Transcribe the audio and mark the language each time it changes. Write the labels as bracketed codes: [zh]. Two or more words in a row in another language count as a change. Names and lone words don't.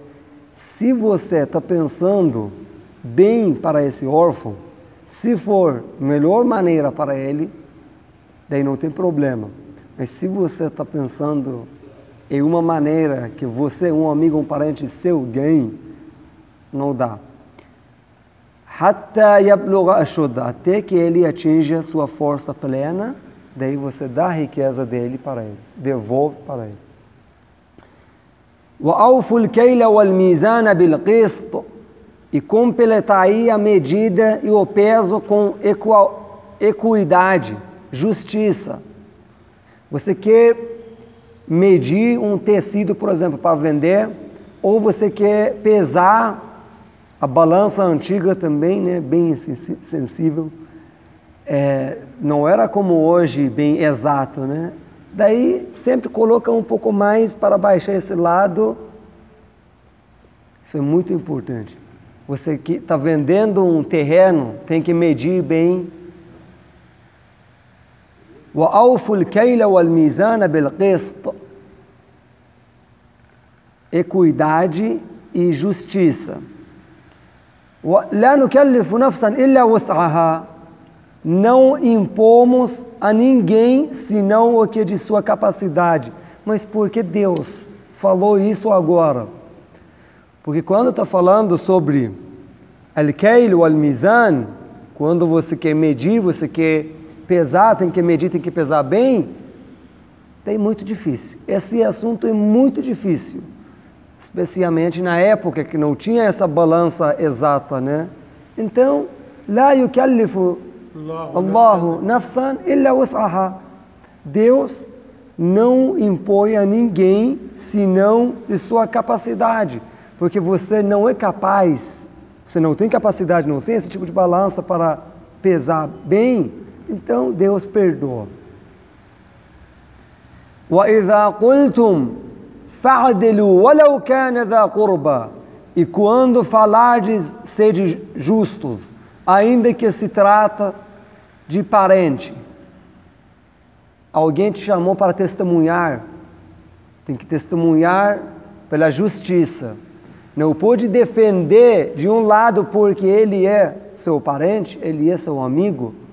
[pt] Se você está pensando bem para esse órfão, se for melhor maneira para ele, daí não tem problema. Mas se você está pensando em uma maneira que você, um amigo, um parente seu ganhe, não dá. [ar] حتى يبلغ أشده, [pt] até que ele atinja sua força plena, daí você dá a riqueza dele para ele, devolve para ele. [ar] وَأَوْفُوا الْكَيْلَ وَالْمِيزَانَ بِالْقِسْطِ, [pt] e completar aí a medida e o peso com equidade, justiça. Você quer medir um tecido, por exemplo, para vender, ou você quer pesar a balança antiga também, né, bem sensível. Não era como hoje, bem exato, né? Daí sempre coloca um pouco mais para baixar esse lado Isso é muito importante. Você que está vendendo um terreno, tem que medir bem. [ar] وَأَوْفُوا الْكَيْلَ وَالْمِيزَانَ بِالْقِسْطِ. [pt] Equidade e justiça. [ar] لَا نُكَلِّفُ نَفْسًا إِلَّا وُسْعَهَا. [pt] Não impomos a ninguém senão o que é de sua capacidade. Mas por que Deus falou isso agora? Porque quando está falando sobre al-kail ou al-mizan, quando você quer medir, você quer pesar, tem que medir, tem que pesar bem, é muito difícil. Esse assunto é muito difícil, especialmente na época que não tinha essa balança exata, né? Então, [ar] لا يكلف الله نفسا إلا وسعها. [pt] Deus não impõe a ninguém senão de sua capacidade, porque você não é capaz, você não tem capacidade, não tem esse tipo de balança para pesar bem, então Deus perdoa. [ar] وَإِذَا قُلْتُمْ فَعْدِلُوا وَلَوْ كَانَ ذَا قُرْبَى. [pt] E quando falardes, sede justos, ainda que se trata de parente. Alguém te chamou para testemunhar, tem que testemunhar pela justiça. Não pode defender de um lado porque ele é seu parente, ele é seu amigo.